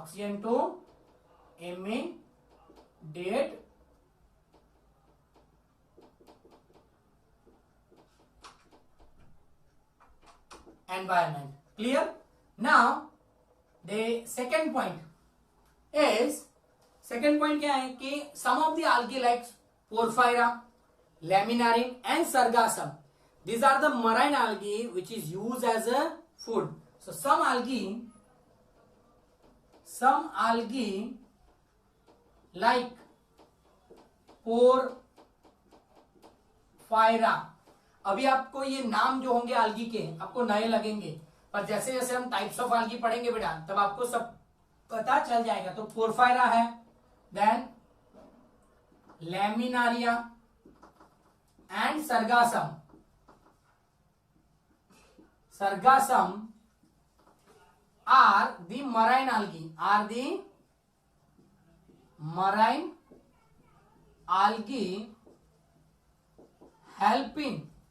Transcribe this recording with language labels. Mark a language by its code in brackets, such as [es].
[en] Oxygen to immediate environment. Clear? Now the second point क्या है कि some of the algae like Porphyra, Laminarin and Sargassum, these are the marine algae which is used as a food. So some algae like Porphyra, [hi] अभी आपको ये नाम जो होंगे algae के आपको नए लगेंगे, पर जैसे जैसे हम टाइप्स ऑफ algae पढ़ेंगे बेटा तब आपको सब पता चल जाएगा. [en] तो Porphyra है, then Laminaria and Sargassum. Sargassum are the marine algae. Helping.